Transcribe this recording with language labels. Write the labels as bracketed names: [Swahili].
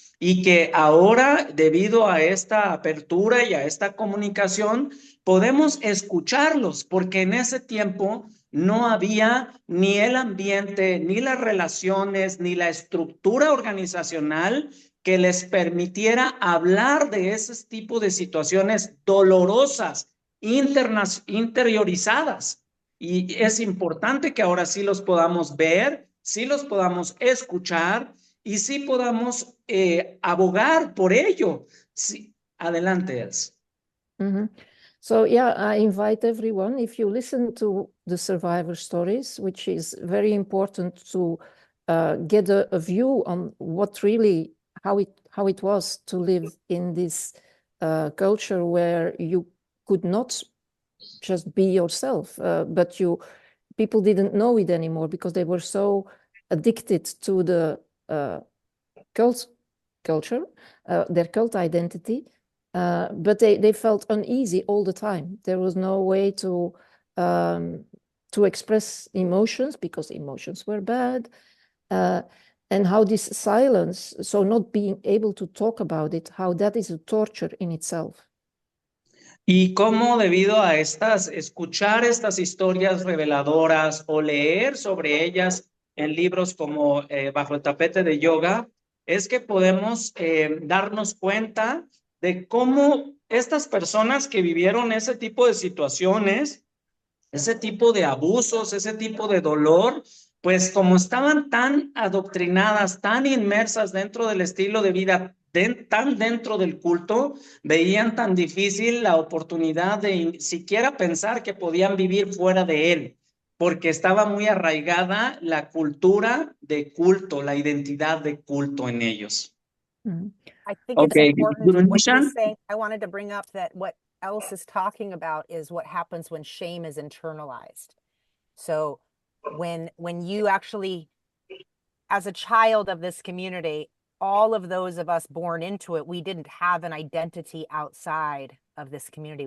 [Spanish] y que ahora, debido a esta apertura y a esta comunicación, podemos escucharlos, porque en ese tiempo no había ni el ambiente, ni las relaciones, ni la estructura organizacional que les permitiera hablar de ese tipo de situaciones dolorosas, interiorizadas. Y es importante que ahora sí los podamos ver, sí los podamos escuchar y sí podamos abogar por ello. Sí, adelante, Els. Mhm. [English] So yeah, I invite everyone, if you listen to the survivor stories, which is very important to get a view on what really, how it was to live in this culture where you could not just be yourself, but people didn't know it anymore because they were so addicted to the culture, their cult identity. But they felt uneasy all the time. There was no way to express emotions because emotions were bad. And how this silence, so not being able to talk about it, how that is a torture in itself. [Spanish] Y cómo debido a escuchar estas historias reveladoras o leer sobre ellas en libros como Bajo el tapete de yoga, es que podemos darnos cuenta de cómo estas personas que vivieron ese tipo de situaciones, ese tipo de abusos, ese tipo de dolor, pues como estaban tan adoctrinadas, tan inmersas dentro del estilo de vida, tan dentro del culto, veían tan difícil la oportunidad de siquiera pensar que podían vivir fuera de él, porque estaba muy arraigada la cultura de culto, la identidad de culto en ellos. Mm. [English] I think it's Okay, important what you're Nishan? saying. I wanted to bring up that what Els is talking about is what happens when shame is internalized. So when you actually, as a child of this community, all of those of us born into it, we didn't have an identity outside of this community.